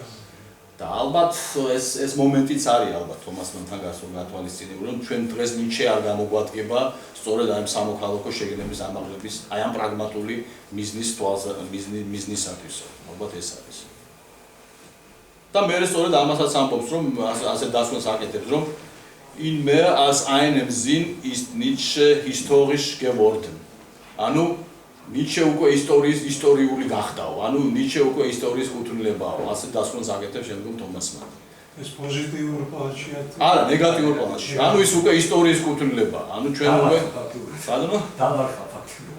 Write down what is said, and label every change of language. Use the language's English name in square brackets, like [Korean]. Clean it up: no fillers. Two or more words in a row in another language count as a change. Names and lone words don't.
[Georgian] და ალბათ ეს მომენტიც არის ალბათ თომას მანთან გათვალისწინებული, რომ ჩვენ დღეს ნიჩე არ გამოგვადგება სწორედ აი ამ სამოქალაქო შეგნების ამაღლების, აი ამ პრაგმატული მიზნისათვის, ალბათ ეს არის. და მე სწორედ ამასაც ამბობს, რომ ასე დასვენს აკეთებს, რომ [German] in mehr als einem Sinn ist Nietzsche historisch geworden. [Georgian] ანუ ნიჩე უკვე ისტორიული გახდაო, ანუ ნიჩე უკვე ისტორიის კუთვნილებაო, ასე დასვენს აკეთებს შემდგომ თომას მანი. ეს პოზიტიურ პლანშია. არა, ნეგატიურ პლანში. ანუ ის უკვე ისტორიის კუთვნილებაა. ანუ ჩვენ უკვე ბატონო? დამარხა ფაქტიურად.